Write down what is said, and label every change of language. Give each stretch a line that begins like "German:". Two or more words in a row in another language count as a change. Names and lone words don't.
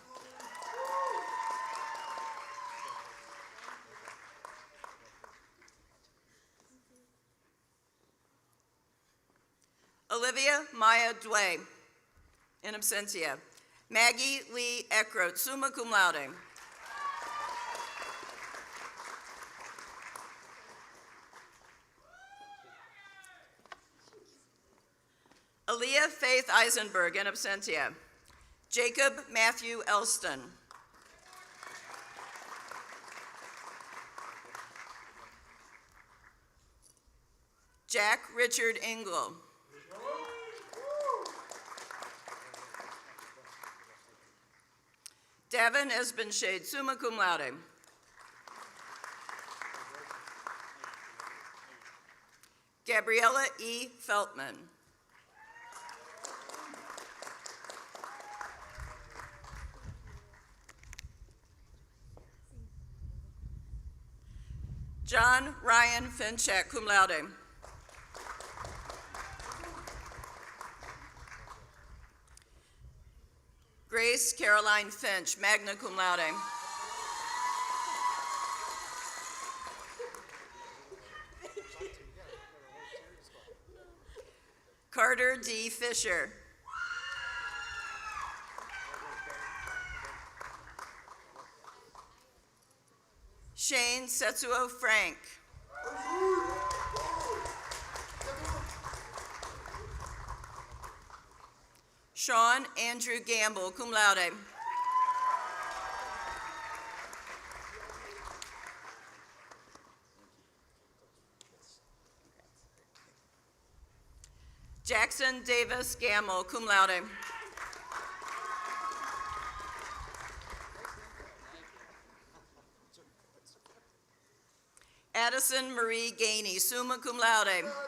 English: Olivia Maya Dway,
Latin: in absentia.
English: Maggie Lee Eckroat,
Latin: summa cum laude.
English: Aaliyah Faith Eisenberg,
Latin: in absentia.
English: Jacob Matthew Elston. Jack Richard Engel. Davin Esbenshade,
Latin: summa cum laude.
English: Gabriella E. Feltman. John Ryan Finchak,
Latin: cum laude.
English: Grace Caroline Finch,
Latin: magna cum laude.
English: Carter D. Fisher. Shane Setsuo Frank. Sean Andrew Gamble,
Latin: cum laude.
English: Jackson Davis Gamble,
Latin: cum laude.
English: Addison Marie Gainey,
Latin: summa cum laude.